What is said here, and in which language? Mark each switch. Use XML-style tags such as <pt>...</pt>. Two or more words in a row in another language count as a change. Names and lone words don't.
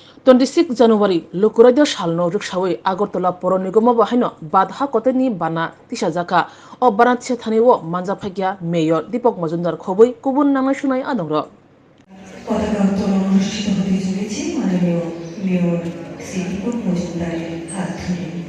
<trp>26 জানুয়ারি लुकुराइद सालनो रिक्सावे आगरतला पौर निगम बाहायनो बाधा कतेनि बाना तिसा जाका ओ बाना तिसा थानिओ मानजाफागिया मेयर दीपक मजुमदार खबै गुबुन नांनाय सुनाय आदंर</trp> <bn>পতাকা উত্তোলন অনুষ্ঠিত হতে চলেছে মাননীয় মেয়র শ্রী দীপক মজুমদারের হাত ধরে।</bn>